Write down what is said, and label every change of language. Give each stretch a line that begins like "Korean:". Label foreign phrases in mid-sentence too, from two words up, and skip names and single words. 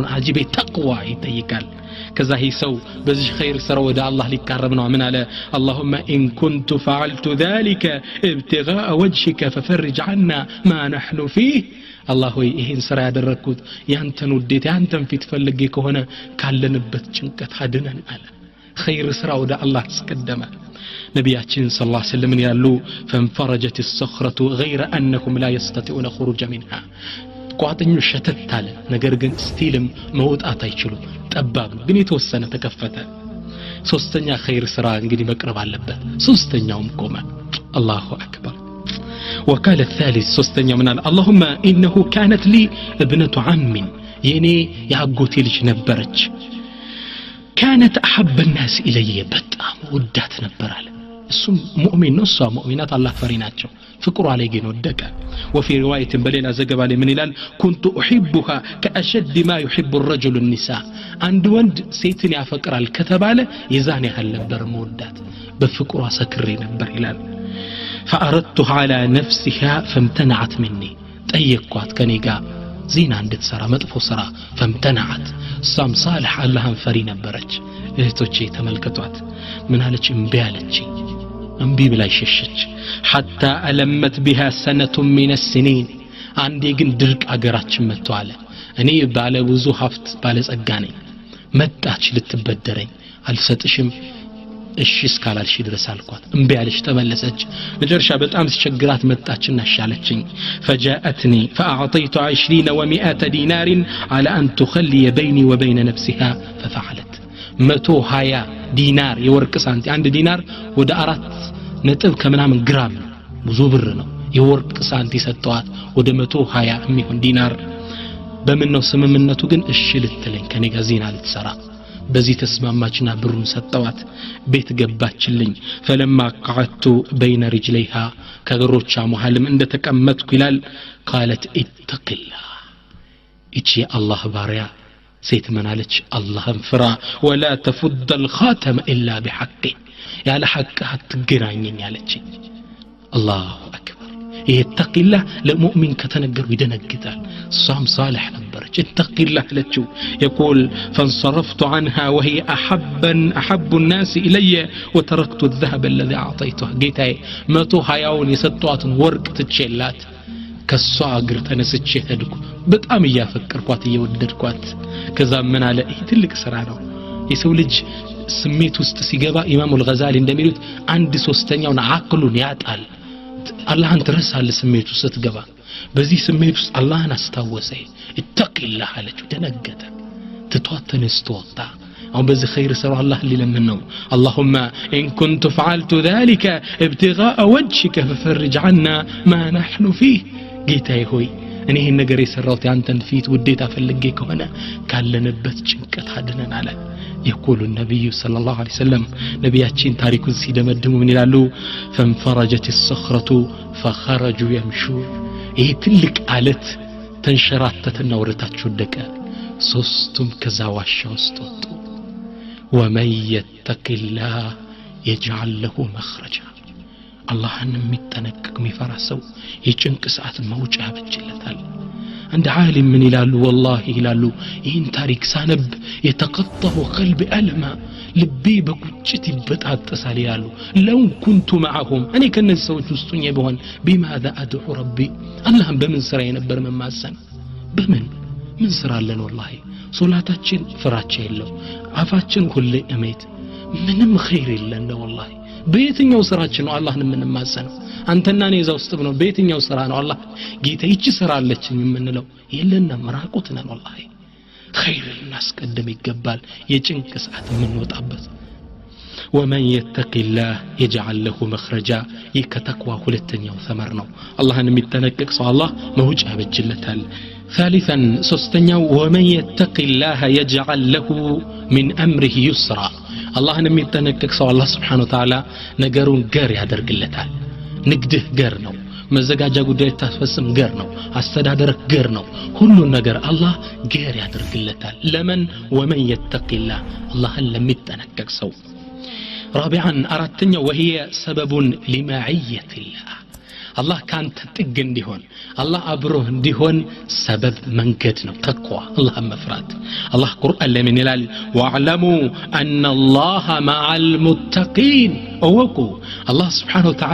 Amharic: አጂቤ ተቅዋ ይጠይቃል ከዛ ይህ ሰው በዚህ ኸይር ስራ ወደ አላህ ሊቃረብ ነው ምን አለ
Arabic: اللهم ان كنت فعلت ذلك ابتغاء وجهك ففرج عنا ما نحن فيه
Amharic: الله ሆይ ይሄን ስራ ያደረኩት ያንተን ውዴታ ያንተን ፊት ፈልጌ ከሆነ ካለንበት ጭንቀት አድነን አለ ኸይር ስራ ወደ አላህ አስቀደመ ነብያችን
Arabic: صلى الله عليه وسلم
Amharic: ያሉ
Arabic: فانفرجت الصخرة غير انهم لا يستطيعون خروج منها
Amharic: ቋጥኙ ሸተት አለ ነገር ግን ስቲልም መውጣት አይችሉም ጠባብ ነው ግን የተወሰነ ተከፈተ ሶስተኛ ኸይር ስራ እንግዲህ መቅረብ አለበት ሶስተኛውም ቆመ
Arabic: الله أكبر وقال الثالث
Amharic: ሶስተኛው ምን አለ
Arabic: اللهم انه كانت لي ابنه عم
Amharic: የኔ ያጎቴ ልጅ ነበረች
Arabic: كانت احب الناس الي
Amharic: በጣም ወዳት ነበር አለ እሱም ሙእሚን ነው እሷ ሙእሚናት አላህ ፈሪ ናቸው ፍቅሩ አለይ ግን ወደቀ
Arabic: وفي روايه
Amharic: በሌላ ዘገባ ላይ ምን ይላል
Arabic: كنت احبها كاشد ما يحب الرجل النساء
Amharic: አንድ ወንድ ሴትን ያፈቅራል ከተባለ የዛን ያህል ነበር መወዳት በፍቅሯ ሰክሬ ነበር ይላል
Arabic: فاردتها على نفسها فامتنعت
Amharic: مني ጠየቅኳት ከኔ ጋር ዚና እንድትሰራ መጥፎ ስራ فامتنعت ሳም صالح አላህን ፈሪ ነበረች እህቶቼ ተመልከቷት ምን አለች እምቢ አለች እምቢ ብላ ሸሸች
Arabic: حتى ألمت بها سنة من السنين
Amharic: አንዴ ግን ድርቅ አገራችን መጥቷል እኔ ባለ ብዙ ሀብት ባለ ጸጋ ነኝ መጣች ልትበደረኝ አልሰጥሽም እሺ እስካላልሽ ድረስ አልኳት እምቢ አለች ተመለሰች መጨረሻ በጣም ሲቸግራት መጣችና ሻለችኝ
Arabic: فجاءتني فأعطيت 20 و100 دينار على أن تخلي بيني وبين نفسها ففعلت
Amharic: 120 ዲናር የወርቅ ሳንቲ አንድ ዲናር ወደ 4 ነጥብ ከምናምን ግራም ብዙ ብር ነው የወርቅ ሳንቲ ሰጥቷት ወደ 120 የሚሆን ዲናር በምን ነው ስምምነቱ ግን እሺ ልትለኝ ከኔ ጋር ዚና ልትሰራ በዚህ ተስማማችና ብሩን ሰጠዋት ቤት ገባችልኝ
Arabic: فلما قعدت بين رجليها
Amharic: ከግሮቿ መሐልም እንደተቀመጥኩ ይላል
Arabic: قالت اتق الله
Amharic: እቺ አላህ ባሪያ ሴት ምናለች አላህን ፍራ
Arabic: ولا تفض الخاتم الا بحقه
Amharic: ያለ ሐቅ አትገናኘኝ ያለች
Arabic: الله أكبر اتق الله
Amharic: ለሙእሚን ከተነገሩ ይደነግጣል ሷም صالح ነበረች
Arabic: اتق الله
Amharic: ለችው
Arabic: يقول فانصرفت عنها وهي احب الناس الي وتركت الذهب الذي اعطيته
Amharic: ጌታዬ 120ውን የሰጧትን ወርቅ ትቼላት ከሷ እግር ተነስቼ ሄድኩ በጣም ያፈቀርኳት እየወደድኳት ከዛ ምን አለ ይሄ ትልቅ ስራ ነው የሰው ልጅ ስሜት ውስጥ ሲገባ ኢማሙ አልገዛሊ እንደሚሉት 1/3ኛውን አቅሉን ያጣል አላህን ትረሳለህ ስሜት ውስጥ ስትገባ በዚህ ስሜት ውስጥ አላህን አስታወሰ ኢተቂላህ አለች ደነገጠ ትቷት ተነስቶ ወጣ አሁን በዚህ ኸይር ስራ አላህ ሊለምን ነው
Arabic: اللهم ان كنت فعلت ذلك ابتغاء وجهك ففرج عنا ما نحن فيه
Amharic: ጌታዬ ሆይ እኔ ይሄን ነገር የሰራሁት ያንተን ፊት ውዴታ ፈልጌ ከሆነ ካለንበት ጭንቀት አድነን አለ
Arabic: يقول النبي صلى الله عليه وسلم
Amharic: ነብያችን ታሪኩን ሲደመድሙ ምን ይላሉ
Arabic: فانفرجت الصخرة فخرجوا يمشون
Amharic: ይሄ ትልቅ አለት ተንሸራተተና ወረታች ወደቀ ሶስቱም ከዛ ዋሻ ውስጥ ወጡ
Arabic: ومن يتق الله يجعل له مخرجا
Amharic: አላህን የሚጠነቀቅ የሚፈራ ሰው የጭንቅ ሰዓት መውጫ ያበጅለታል
Arabic: عند عالم من
Amharic: ይላሉ والله ይላሉ ይህን ታሪክ ሳነብ የተቀጠሁ
Arabic: قلب ألما
Amharic: ልቤ በቁጭት ይበጣጠሳል ይላሉ
Arabic: لو كنت معهم
Amharic: እኔ ከነዚህ ሰዎች ውስጥ ሆኜ ቢሆን
Arabic: بماذا ادعو ربي
Amharic: አላህን በምን ስራ የነበር መማፀን በምን ምን ስራ አለን والله ሶላታችን ፍራቻ የለው አፋችን ሁሌ እሜት ምንም ኸይር የለን والله በየትኛው ስራችን ነው አላህን የምንማጸነው አንተና እኔ እዛው ውስጥ ነው በየትኛው ስራ ነው አላህ ጌታ ይቺ ስራ አለችኝ የምንለው የለና መራቆት ነን والله ኸይር እናስቀድም ይገባል የጭንቅ ሰዓት የምንወጣበት
Arabic: ومن يتق الله يجعل له مخرجا يكتقوا
Amharic: ሁለተኛው ثمر ነው አላህን የሚጠነቀቅ ሰው አላህ መውጫ ያበጅለታል ثالثا ሶስተኛው
Arabic: ومن يتق الله يجعل له من امره يسرا
Amharic: አላህን የሚጠነቀቅ ሰው አላህ
Arabic: سبحانه وتعالى
Amharic: ነገሩን ገር ያደርግለታል ንግድህ ገር ነው መዘጋጃ ጉዳይ ታስፈጽም ገር ነው አስተዳደር ገር ነው ሁሉ ነገር አላህ ገር ያደርግለታል ለምን
Arabic: ومن يتق الله
Amharic: አላህን ለሚጠነቀቅ ሰው رابعا አራተኛው
Arabic: وهي سبب لمعية الله
Amharic: አላህ ካንተ ጥግ እንዲሆን አላህ አብሮህ እንዲሆን ሰበብ መንገድ ነው ተቅዋ አላህን መፍራት አላህ ቁርአን ላይ ምን ይላል
Arabic: واعلموا أن الله مع المتقين
Amharic: እወቁ አላህ
Arabic: سبحانه و